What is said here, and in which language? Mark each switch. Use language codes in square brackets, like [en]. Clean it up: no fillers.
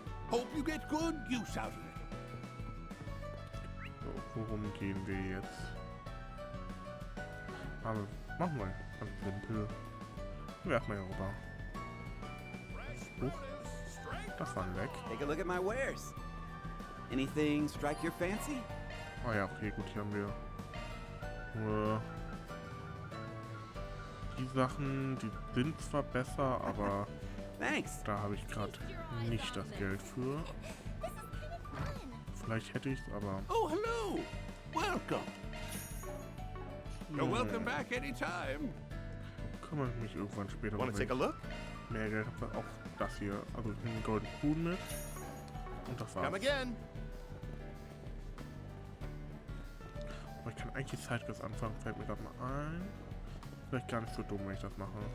[en] Hope you get good use out of it. [de] So, worum gehen wir jetzt? Aber machen wir ganz simpel. Wir erstmal hier rüber. Das war weg. [en] Take a look at my wares. Anything strike your fancy? [de] Oh ja, okay, gut, hier haben wir nur die Sachen, die sind zwar besser, aber [en] Thanks. [de] da habe ich gerade nicht das Geld für. Vielleicht hätte ich es, aber... [en] Oh, hello! Welcome! You're welcome back anytime. [de] Kümmere ich mich irgendwann später [en] Wanna take a look? [de] Mehr Geld habe, auch das hier. Also einen Golden Huhn mit. Und das war's. [en] Come again. [de] Aber ich kann eigentlich die Sidequest anfangen, fällt mir gerade mal ein. Vielleicht gar nicht so dumm, wenn ich das mache.